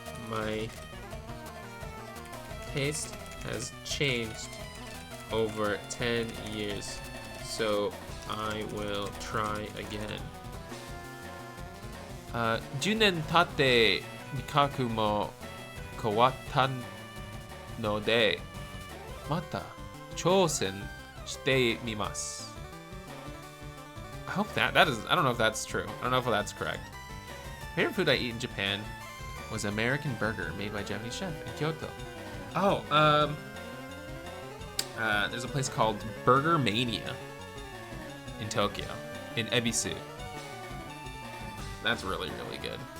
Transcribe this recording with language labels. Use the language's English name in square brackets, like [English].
[English] My taste has changed over 10 years, so I will try again. [Japanese] 10年経って味覚も変わったので、また挑戦 shite mimasu. [English] I hope that is, I don't know if that's true. I don't know if that's correct. Favorite food I eat in Japan was American burger made by a Japanese chef in Kyoto. Oh, there's a place called Burger Mania in Tokyo, in Ebisu. That's really, really good.